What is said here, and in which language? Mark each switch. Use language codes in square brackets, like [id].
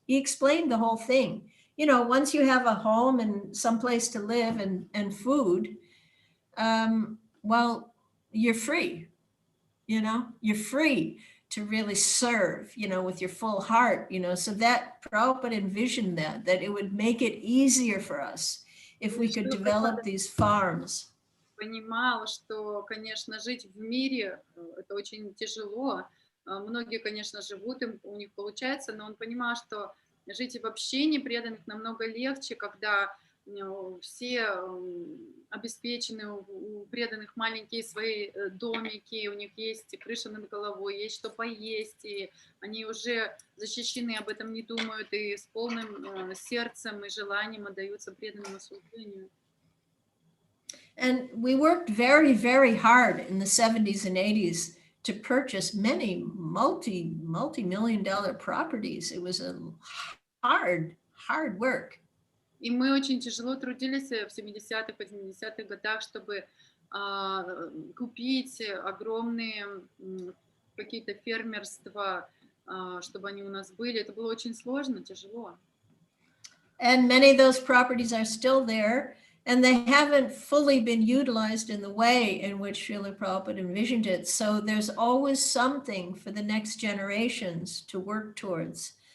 [en] He explained the whole thing. Once you have a home and some place to live and food, well, you're free, you're free to really serve, with your full heart, so that Prabhupada envisioned that it would make it easier for us if we could develop these farms. [ru] Понимал, что, конечно, жить в мире это очень тяжело. Многие, конечно, живут, у них получается, но он понимал, что жить в общении преданных намного легче, когда все обеспечены, у преданных маленькие свои домики, у них есть крыша над головой, есть что поесть, и они уже защищены, об этом не думают, и с полным сердцем и желанием отдаются преданному служению. [en] And we worked very, very hard in the 70s and 80s to purchase many multi-million-dollar properties. It was a hard work. [ru] И мы очень тяжело трудились в 70-х, 80-х годах, чтобы купить огромные какие-то фермерства, чтобы они у нас были. Это было очень сложно, тяжело. [en] And many of those properties are still there, and they haven't fully been utilized in the way in which Srila Prabhupada envisioned it. So there's always something for the next generations to work towards.